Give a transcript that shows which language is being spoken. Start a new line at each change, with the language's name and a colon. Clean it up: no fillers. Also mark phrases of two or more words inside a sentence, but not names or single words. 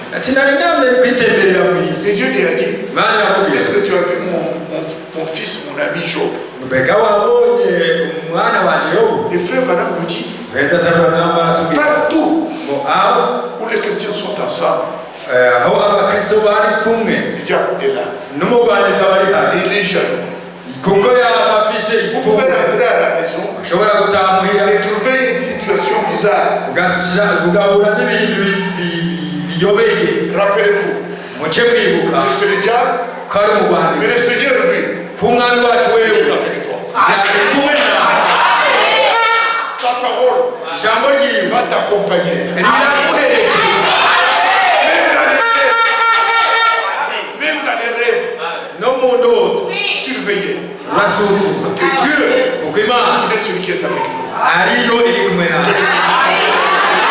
French: Et Dieu lui a dit, est-ce que tu as vu mon fils, mon ami Job? Les frères madame nous disent, partout où les chrétiens sont ensemble,
Rundi: aho abakristo bari kumwe
French: Le diable est là.
Rundi: n'umugwaneza bari hano
French: Il est jaloux.
Rundi: kuko yabafise
French: Vous pouvez rentrer à la maison
Rundi: ushobora gutaha muhira
French: et trouver une situation bizarre.
Rundi: ugahura n'ibintu biyobeye.
French: Rappelez-vous
Rundi: muce mwibuka
French: que c'est le diable,
Rundi: ko ari
French: mais
Rundi: umugwaneza
French: le Seigneur lui
Rundi: ko umwami wacu
French: il
Rundi: wewe
French: est avec toi.
Rundi: yari kumwe nawe.
French: Sa parole
Rundi: ijambo ryiwe
French: va t'accompagner.
Rundi: riraguherekeza
French: Même dans les rêves,
Rundi: no mu ndoto
French: surveillez.
Rundi: urasuzuma
French: Parce que Dieu,
Rundi: kuko imana
French: il est celui qui est avec nous.
Rundi: ariyo iri kumwe nawe.
French: Que le Seigneur